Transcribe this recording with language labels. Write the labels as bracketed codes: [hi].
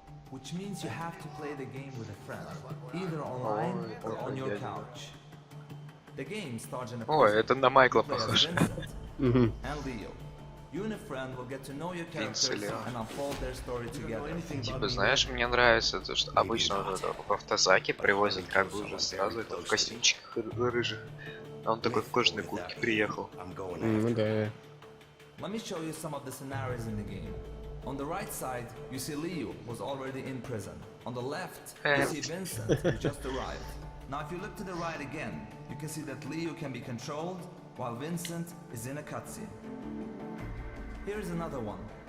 [en] Which means you have to play the game with a friend, either online or on your couch. The game starts in a [ru] Ой, это на Майкла похоже. [en] And Leo. You and a friend will get to know your characters and unfold their story together. [ru] Типа, знаешь, мне нравится то, что обычно вот это в автозаке привозят как бы уже сразу это в костюмчиках рыжих. А он такой в кожаной куртке приехал. Ну да. [en] Let me show you some of the scenarios in the game. On the right side, you see Leo was already in prison. On the left, you see Vincent, who just arrived. Now if you look to the right again, you can see that Leo can be controlled, while Vincent is in a cutscene. Here is another one.